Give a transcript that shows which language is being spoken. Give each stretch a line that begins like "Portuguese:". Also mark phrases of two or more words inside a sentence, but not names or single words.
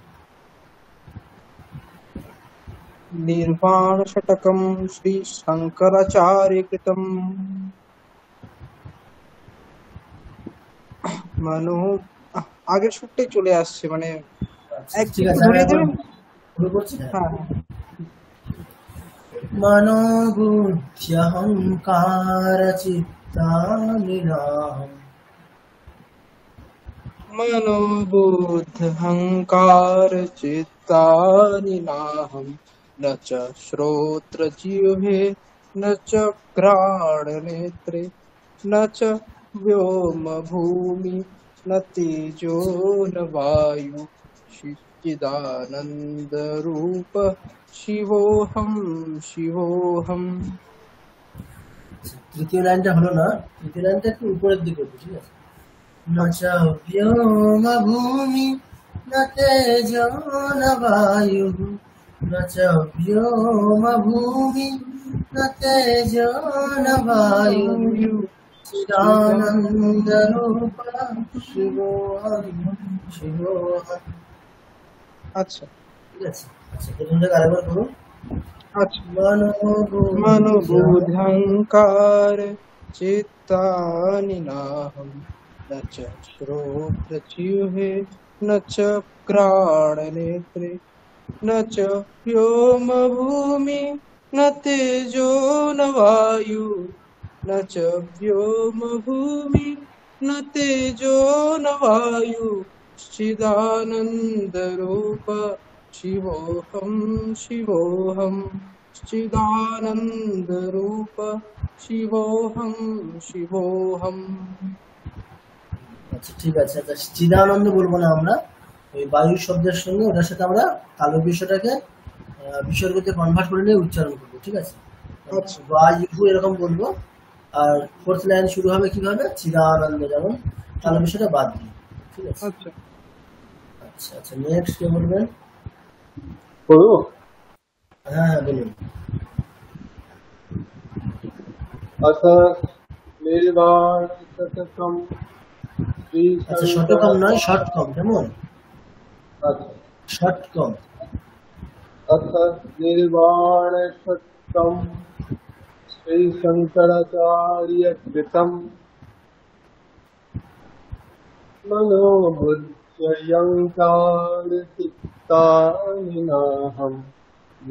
Bangla: নির্বাণ ষটকম শ্রী শঙ্করাচার্য কৃতম মনো আগের সুরটাই চলে আসছে, মানে ঠিক আছে, ধরিয়ে দেবেন। শুরু করছি। হ্যাঁ
Sanskrit: मनोबुद्ध्यहंकार चित्तानिनाहम् मनोबुद्ध हंकार चित्तानि नाहं न च श्रोत्र जिह्वे न च घ्राण नेत्रे न च व्योम भूमि न तेजो न वायु चिदानंद रूप शिवोहम शिवोहम।
Bangla: তৃতীয় লাইনটা হলো না, তৃতীয় লাইনটা একটু উপরের দিকে উঠবে, ঠিক আছে।
Sanskrit: न च व्योम भूमि न तेजो न वायुः न च व्योम भूमि न तेजो न वायुः चिदानंद रूप शिवोहम शिवोहम।
Bangla: अच्छा ঠিক আছে। আচ্ছা প্রথমটা আরেকবার করুন।
Sanskrit: अच्छा मनोबुद्धहंकार चित्तानि नाहं न च श्रोत्र जिह्वे न च घ्राण नेत्रे न च व्योम भूमि न तेजो न वायु न च व्योम भूमि न तेजो न वायु चिदानंद रूप शिवोहम शिवोहम चिदानंद रूप शिवोहम शिवोहम।
Bangla: আচ্ছা ঠিক আছে। আচ্ছা চিদানন্দ বলবো না আমরা, ওই বায়ু শব্দের সঙ্গে ওটার সাথে আমরা কালো বিশ্বটাকে বিসর্গতে কনভার্ট করে নিয়ে উচ্চারণ করবো, ঠিক আছে। বায়ু এরকম বলবো, আর ফোর্থ লাইন শুরু হবে কিভাবে, চিদানন্দ, যেমন কালো বিশ্বটা বাদ দিয়ে, ঠিক আছে। আচ্ছা আচ্ছা নেক্সট কে বলবেন? বলবো? হ্যাঁ বলুন।
Sanskrit: अथ निर्वाण शतकम श्री
Bangla: আচ্ছা শতকম নয়, শর্টকম, কেমন? শর্টকম।
Sanskrit: अथ निर्वाण शतकम श्री शंकराचार्य कृतम मनोबुद्ध्यहंकार चित्तानि नाहं न